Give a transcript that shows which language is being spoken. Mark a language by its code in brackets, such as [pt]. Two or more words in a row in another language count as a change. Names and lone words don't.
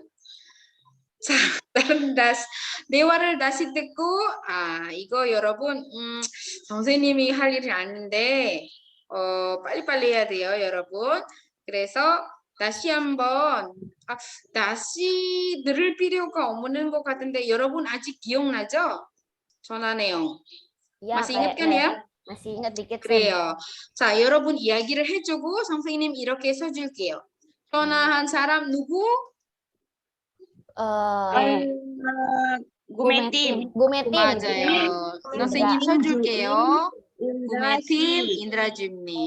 [ko] 자, 대화를 다시 듣고, 이거 여러분, 선생님이 할 일이 아닌데, 빨리빨리 해야 돼요, 여러분. 그래서 다시 한번, 다시 들을 필요가 없는 것 같은데, 여러분 아직 기억나죠? 전화 내용. [id] Ya, masih ingat kan kayaknya. ya? Masih ingat dikit, Sam. [ko] 그래요. 자, 여러분 이야기를 해주고 선생님 이렇게 써줄게요. 전화한 사람 누구? Gumetim. Gumetin. 맞아요. 선생님 써줄게요. 구매팀 인드라주님.